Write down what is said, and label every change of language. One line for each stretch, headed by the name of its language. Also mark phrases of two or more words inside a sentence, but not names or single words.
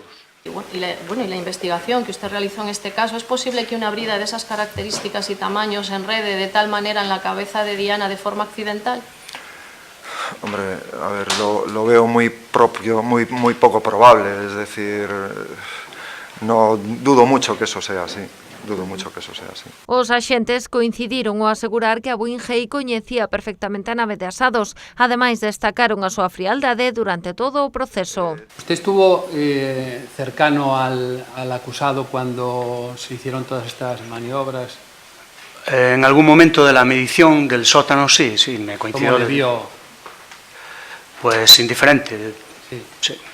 Spanish: Y la investigación que usted realizó en este caso, ¿es posible que una brida de esas características y tamaños se enrede de tal manera en la cabeza de Diana de forma accidental? Hombre, a ver, lo veo muy poco probable, es decir, no dudo mucho que eso sea así.
Galician: Os axentes coincidiron ao asegurar que Abuín Gei coñecía perfectamente a nave de Asados. Ademais, destacaron a súa frialdade durante todo o proceso.
Spanish: ¿Usted estuvo cercano al acusado cuando se hicieron todas estas maniobras? En algún momento de la medición del sótano, sí, me coincidió. ¿Cómo le vio? Pues indiferente. Sí.